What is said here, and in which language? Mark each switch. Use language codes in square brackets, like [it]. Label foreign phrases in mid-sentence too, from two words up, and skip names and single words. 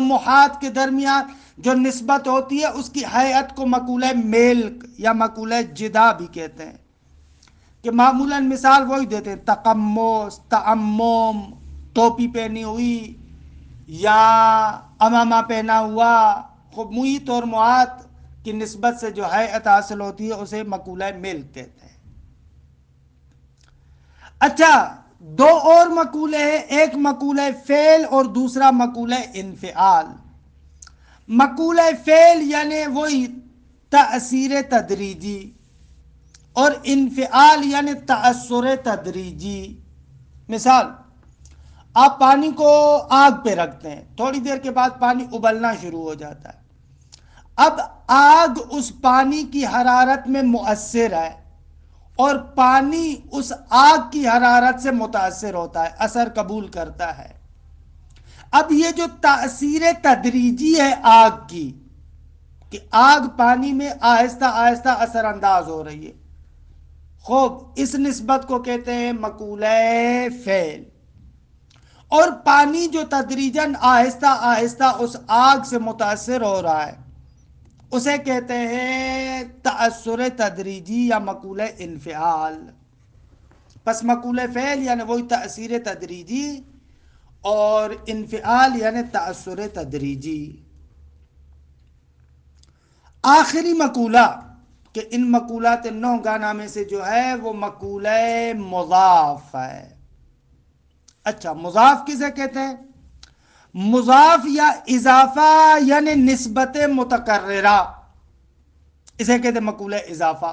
[ur] محاط کے درمیان جو نسبت ہوتی ہے اس کی ہیئت کو مقولہ ملک یا مقولہ جدا بھی کہتے ہیں، کہ معمولاً مثال وہی دیتے ہیں، تقمص، تعمم، ٹوپی پہنی ہوئی یا امامہ پہنا ہوا، خوب محیط اور محاط کی نسبت سے جو ہیئت حاصل ہوتی ہے اسے مقولہ ملک کہتے ہیں۔ اچھا، دو اور مقولے ہیں، ایک مقولہ فعل اور دوسرا مقولہ انفعال۔ مقولہ فعل یعنی وہی تأثیر تدریجی، اور انفعال یعنی تأثر تدریجی۔ مثال، آپ پانی کو آگ پہ رکھتے ہیں، تھوڑی دیر کے بعد پانی ابلنا شروع ہو جاتا ہے، اب آگ اس پانی کی حرارت میں مؤثر ہے اور پانی اس آگ کی حرارت سے متاثر ہوتا ہے، اثر قبول کرتا ہے۔ اب یہ جو تأثیر تدریجی ہے آگ کی، کہ آگ پانی میں آہستہ آہستہ اثر انداز ہو رہی ہے، خوب اس نسبت کو کہتے ہیں مقولہ فعل۔ اور پانی جو تدریجاً آہستہ آہستہ اس آگ سے متاثر ہو رہا ہے اسے کہتے ہیں تأثر تدریجی یا مقولہ انفعال۔ پس مقولہ فعل یعنی وہی تأثیر تدریجی، اور انفعال یعنی تأثر تدریجی۔ آخری مقولہ کہ ان مقولات 9 گانا میں سے جو ہے وہ مقولہ مضاف ہے۔ اچھا، مضاف کسے کہتے ہیں؟ مضاف یا اضافہ یعنی نسبت متقررہ، اسے کہتے ہیں مقولہ اضافہ۔